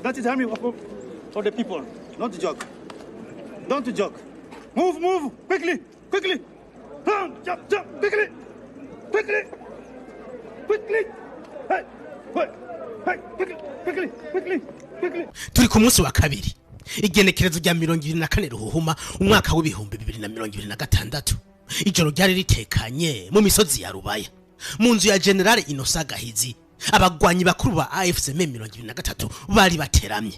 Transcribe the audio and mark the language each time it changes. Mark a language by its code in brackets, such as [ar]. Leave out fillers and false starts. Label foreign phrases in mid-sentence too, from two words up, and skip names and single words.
[en] That is army for the people. Don't joke. Don't joke. Move, quickly. Jump, quickly. Hey, quickly. [rn] Turi ku munsi wa kabiri. Igenekerezo rya 24 Ruhuhuma umwaka w'ibihumbi 2026. Ijoro ryari ritekanye mu misozi ya Rubaya. Mu nzu ya General Innocent Gahizi. Abagwanyi bakuru ba AFC M23 bari bateramye.